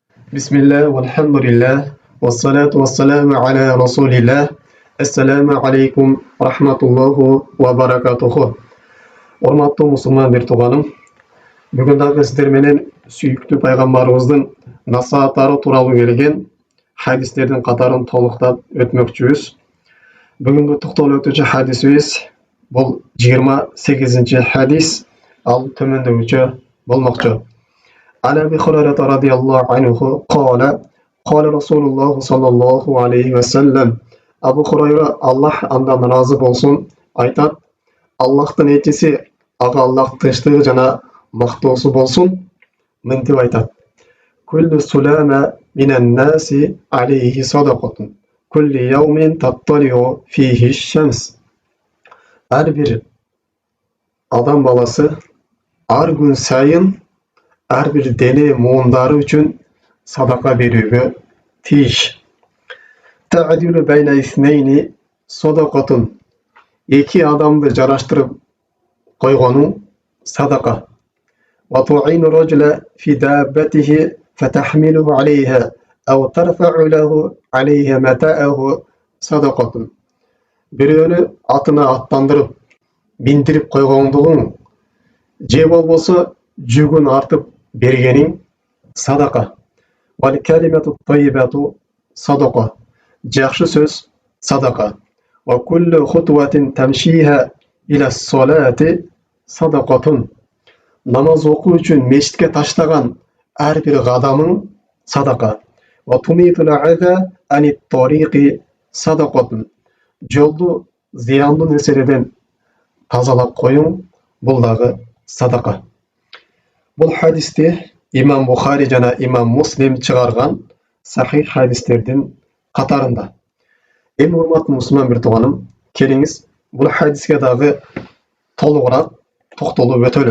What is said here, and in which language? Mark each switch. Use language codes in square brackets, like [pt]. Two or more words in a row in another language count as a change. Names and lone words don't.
[ar] بسم الله والحمد لله والصلاة والسلام على رسول الله. السلام عليكم ورحمة الله وبركاته. [ky] Урматтуу мусулман туганым, бүгүн дагы сиздер менен сүйүктүү пайгамбарыбыздын насааттары тууралуу келген хадистердин катарын толуктап өтмөкчүбүз. Бүгүнкү токтолуп өтүүчү хадисибиз бул 28 хадис, ал төмөндөгүчө болмокчу. [ar] عن أبي هريرة رضي الله عنه قال قال رسول الله صلى الله عليه وسلم [ky] Абу Хурайра Аллах андан разы болсун айтат: Аллахтын этиси ага Аллах тынчтыгы жана мактоосу болсун мынтип айтат: [ar] كل سلامى من الناس عليه صدقة كل يوم تطلع فيه الشمس. [ky] Ар бир адам баласы ар күн сайын ар бир дене муундары үчүн садака берүүгө тийиш. [ar] تعدل بين اثنين صدقة. [ky] Эки адамды жараштырып койгону садака. [ar] وتعين الرجل في دابته فتحمله عليها أو ترفع له عليها متاعه صدقة. [ky] Бирөөнү атына аттандырып, биндирип койгондугуң же болбосо жүгүн артып бергениң садака. [ar] والكلمة الطيبة صدقة. [ky] Жакшы сөз садака. [ar] وكل خطوة تمشيها إلى الصلاة صدقة. [ky] Намаз окуу үчүн мечитке таштаган ар бир кадамың садака. [ar] وتميط الأذى عن الطريق صدقة. [ky] Жолду зыяндуу нерселерден тазалап коюң бул дагы садака. Бул хадисти имам Бухари жана имам Муслим чыгарган сахих хадистердин катарында. Эми урматтуу мусулман бир тууганым, келиңиз бул хадиске дагы толугураак токтолуп өтөлү.